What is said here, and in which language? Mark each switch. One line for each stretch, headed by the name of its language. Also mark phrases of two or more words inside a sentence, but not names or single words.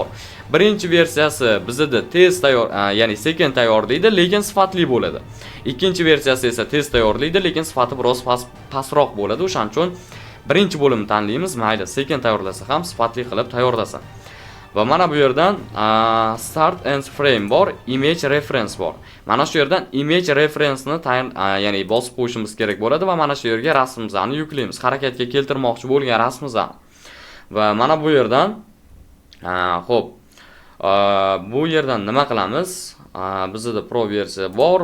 Uzbek: Birinchi versiyasi bizda tez tayyor, ya'ni sekin tayyorlaydi, lekin sifatli bo'ladi. Ikkinchi versiyasi esa tez tayyorlaydi, lekin sifati biroz pastroq bo'ladi. O'shaning uchun birinchi bo'limni tanlaymiz. Mayli, sekin tayyorlasa ham sifatli qilib tayyorlasin. Va mana bu yerdan
English: start and frame
Uzbek: bor,
English: image reference
Uzbek: bor. Mana shu yerdan
English: image reference-
Uzbek: ni ya'ni bosib qo'yishimiz kerak bo'ladi va mana shu yerga rasmimizni yuklaymiz. Harakatga keltirmoqchi bo'lgan rasmimizni. Va mana bu yerdan xo'p, bu yerdan nima qilamiz? Bizda Pro versiya bor.